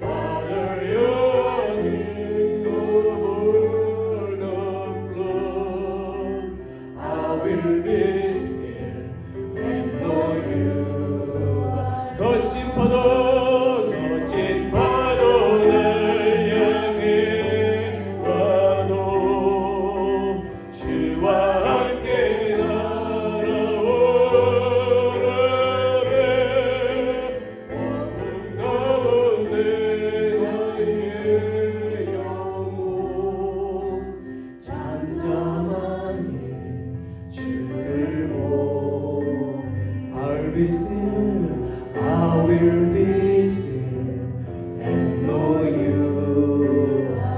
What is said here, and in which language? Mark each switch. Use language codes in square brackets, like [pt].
[en] Father, your kingdom overflow. I will be still and know you. [ko] 거친 파도 날 향해 와도 주와 함께 날아오르네. 왕국 가운데 나의 영혼 잠잠하게 주를 보니 [en] I'll be still, I will be still and know you.